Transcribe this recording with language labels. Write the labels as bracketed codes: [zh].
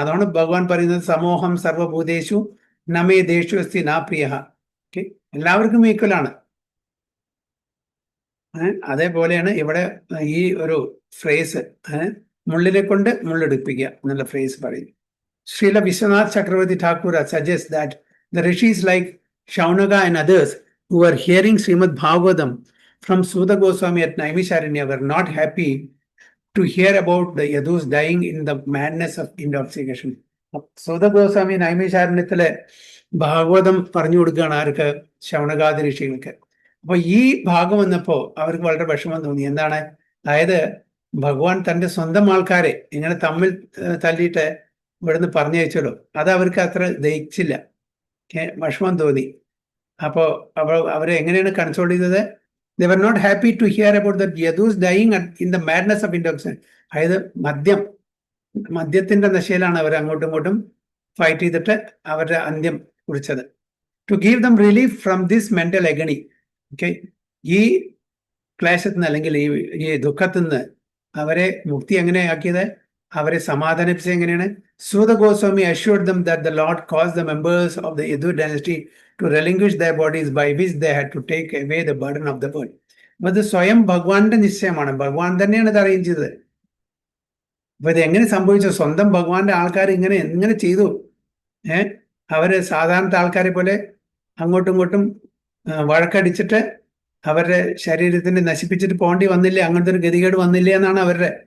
[ml] അതാണ് ഭഗവാൻ പറയുന്നത് [sa] സമൂഹം സർവഭൂതേഷു നമേ ദേശു അസ്തി നാ പ്രിയ. [ml] ഓക്കെ, എല്ലാവർക്കും ഈക്വലാണ്. അതേപോലെയാണ് ഇവിടെ ഈ ഒരു ഫ്രേസ്, മുള്ളിനെ കൊണ്ട് മുള്ളെടുപ്പിക്കുക എന്നുള്ള ഫ്രേസ് പറയും. [en] Srila Vishwanath Chakravarti Thakur suggests that the rishis like Shaunaka and others who were hearing Srimad Bhagavatam from Suda Goswami at Naimisharanya were not happy to hear about the Yadus dying in the madness of intoxication. Suda Goswami Naimisharanyatile [ml] Bhagavatam പറഞ്ഞു കൊടുക്കുകയാണ് ആർക്ക്? ശൗനകാദി ഋഷികൾക്ക്. അപ്പൊ ഈ ഭാഗം വന്നപ്പോ അവർക്ക് വളരെ വിഷമം തോന്നി. എന്താണ്? അതായത് ഭഗവാൻ തന്റെ സ്വന്തം ആൾക്കാരെ ഇങ്ങനെ തമ്മിൽ തല്ലിയിട്ട് ഇവിടുന്ന് പറഞ്ഞയച്ചല്ലോ, അത് അവർക്ക് അത്ര ദഹിച്ചില്ല, വിഷമം തോന്നി. അപ്പോ അവരെ എങ്ങനെയാണ് കൺസോൾ ചെയ്തത്? [en] They were not happy to hear about that Yadus dying in the madness of intoxication. [ml] അതായത് മദ്യത്തിന്റെ നശയിലാണ് അവർ അങ്ങോട്ടും ഇങ്ങോട്ടും ഫൈറ്റ് ചെയ്തിട്ട് അവരുടെ അന്ത്യം കുറിച്ചത്. [en] To give them relief from this mental agony. [ml] Okay, ഈ ക്ലേശത്തിൽ നിന്ന് അല്ലെങ്കിൽ ഈ ദുഃഖത്തിൽ നിന്ന് അവരെ മുക്തി എങ്ങനെയാക്കിയത്? അവരെ സമാധാനിപ്പിച്ചത് എങ്ങനെയാണ്? [en] Suta Goswami assured them that the Lord caused the members of the Yadu dynasty to relinquish their bodies, by which they had to take away the burden of the world. [ml] അപ്പൊ ഇത് സ്വയം ഭഗവാന്റെ നിശ്ചയമാണ്, ഭഗവാൻ തന്നെയാണ് ഇത് അറേഞ്ച് ചെയ്തത്. അപ്പൊ ഇത് എങ്ങനെ സംഭവിച്ചു? സ്വന്തം ഭഗവാന്റെ ആൾക്കാർ എങ്ങനെ ചെയ്തു? അവര് സാധാരണ ആൾക്കാരെ പോലെ അങ്ങോട്ടും ഇങ്ങോട്ടും വഴക്കടിച്ചിട്ട് അവരുടെ ശരീരത്തിനെ നശിപ്പിച്ചിട്ട് പോകേണ്ടി വന്നില്ലേ, അങ്ങനത്തെ ഒരു ഗതികേട് വന്നില്ലേ എന്നാണ് അവരുടെ.